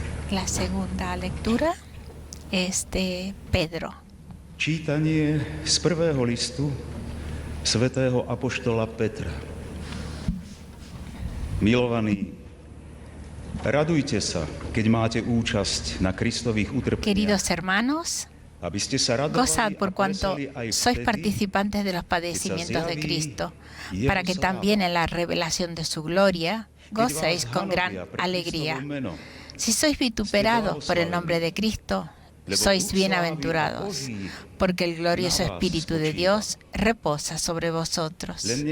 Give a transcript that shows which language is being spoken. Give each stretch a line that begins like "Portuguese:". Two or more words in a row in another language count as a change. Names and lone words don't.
Spanish: La segunda lectura es de Pedro.
Slovak: Čítanie z prvého listu svätého apoštola Petra. Milovaní, radujte sa, keď máte účasť na Kristových utrpeniach.
Spanish: Queridos hermanos, gozad por cuanto sois participantes de los padecimientos de Cristo, para que también en la revelación de su gloria gocéis con gran alegría. Si sois vituperados por el nombre de Cristo, sois bienaventurados, porque el glorioso Espíritu de Dios reposa sobre vosotros.